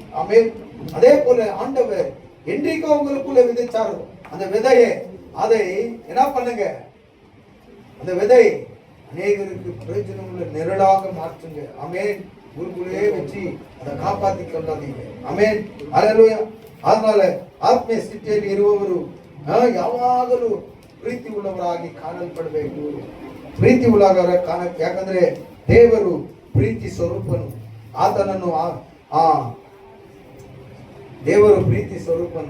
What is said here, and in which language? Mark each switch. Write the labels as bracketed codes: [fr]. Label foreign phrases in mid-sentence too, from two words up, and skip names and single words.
[ta] ஆமென். அதே போல ஆண்டவர் என்றைக்கும் உங்களுக்குள்ள விதைச்சார் அந்த விதையை, அதை என்ன பண்ணுங்க, அந்த விதை அநேகருக்கு பிரயோஜனம் உள்ள நிழலாக மாற்றுங்க. ஆமென். ஊருக்குள்ளே வச்சு அதை காப்பாத்தி கொண்டாதீங்க. [kn] ಆಮೆನ್. ಹಲ್ಲೆಲೂಯಾ. அதனால ಆತ್ಮೀಯ ಸ್ಥಿತಿಯಲ್ಲಿ ಇರುವವರು ಯಾವಾಗಲೂ ಪ್ರೀತಿ ಉಳ್ಳವರಾಗಿ ಕಾಣಲ್ಪಡಬೇಕು. ಪ್ರೀತಿ ಉಳ್ಳವರ ಯಾಕಂದ್ರೆ ದೇವರು ಪ್ರೀತಿ ಸ್ವರೂಪನು. ಆತನನ್ನು ಆ ದೇವರು ಪ್ರೀತಿ ಸ್ವರೂಪನು.